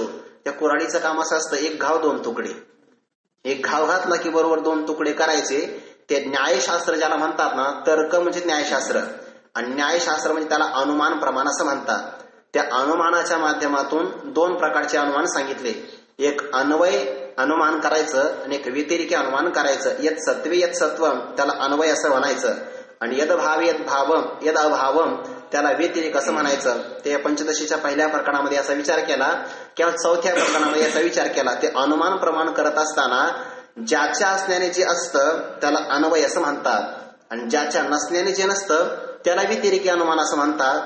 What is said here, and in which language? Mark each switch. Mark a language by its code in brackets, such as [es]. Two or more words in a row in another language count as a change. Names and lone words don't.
[mr] त्या कुऱ्हाडीचं काम असं असतं, एक घाव दोन तुकडे, एक घाव घातला की बरोबर दोन तुकडे करायचे. ते न्यायशास्त्र ज्याला म्हणतात ना, तर्क म्हणजे न्यायशास्त्र आणि न्यायशास्त्र म्हणजे त्याला अनुमान प्रमाण असं म्हणतात. त्या अनुमानाच्या माध्यमातून दोन प्रकारचे अनुमान सांगितले, एक अन्वय अनुमान करायचं आणि एक व्यतिरिकी अनुमान करायचं. [sa] यत सत्वे यत सत्वम [mr] त्याला अन्वय असं म्हणायचं, आणि [sa] यद भाव यद भावम यद अभावम [mr] त्याला व्यतिरिक असं म्हणायचं. ते पंचदशीच्या पहिल्या प्रकरणामध्ये असा विचार केला किंवा चौथ्या प्रकरणामध्ये याचा विचार केला. ते अनुमान प्रमाण करत असताना ज्याच्या असण्याने जे असतं त्याला अन्वय असं म्हणतात, आणि ज्याच्या नसण्याने जे नसतं त्याला व्यतिरिकी अनुमान असं म्हणतात.